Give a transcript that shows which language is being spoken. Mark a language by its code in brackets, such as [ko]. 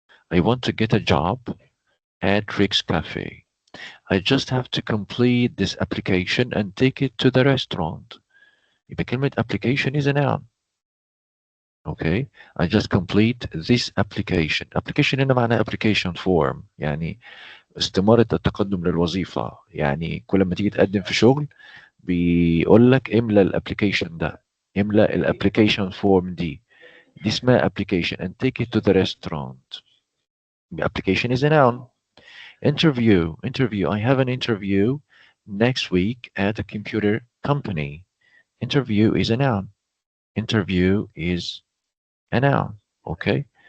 [en] I want to get a job at Rick's Cafe. I just have to complete this application and take it to the restaurant. [ar] يبقى كلمة [en] application is a noun. Okay. I just complete this application. Application [ar] هنا معناه [en] application form. [ar] يعني استمارة التقدم للوظيفة. يعني كل ما تيجي تقدم في شغل بيقول لك املى الابلكيشن ده. املى الابلكيشن فورم دي اسمها [en] application and take it to the restaurant. Application is a noun. Interview. I have an interview next week at a computer company. Interview is a noun. Interview is a noun. Okay.